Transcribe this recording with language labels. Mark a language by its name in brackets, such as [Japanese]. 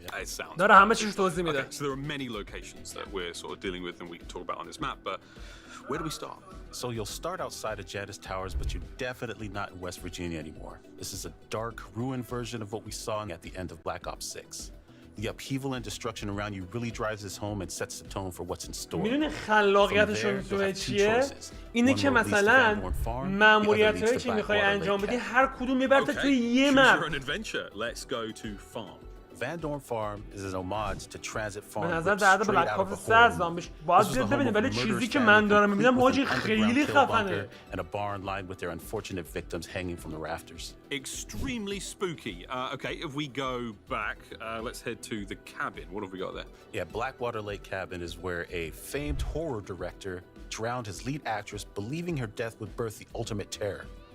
[English] It sounds okay, so there are many locations that we're sort of dealing with and we can talk about on this map, but where do we start? So you'll start outside of Janus Towers, but you're definitely not in West Virginia anymore. This is a dark, ruined version of what we saw at the end of Black Ops 6. The upheaval and destruction around you really drives this home and sets the tone for what's in store. [Persian] میدونی خلاقیتشون تو چیه؟ اینه که مثلا ماموریتایی که میخوای انجام بدی هر کدوم میبرت توی یه مپ. [English] Let's go to farm. Van Dorn Farm is an homage to Transit Farm. [Persian] به نظر در بلک آپس 3 زامبیش باید بیاد ببینیم ولی چیزی که من دارم میبینم حاجی خیلی خفنه. [English] And a barn lined with their unfortunate victims hanging from the rafters. Extremely spooky. Okay, if we go back, let's head to the cabin. What have we got there? Yeah, Blackwater Lake Cabin is where a famed horror director drowned his lead actress, believing her death would birth the ultimate terror.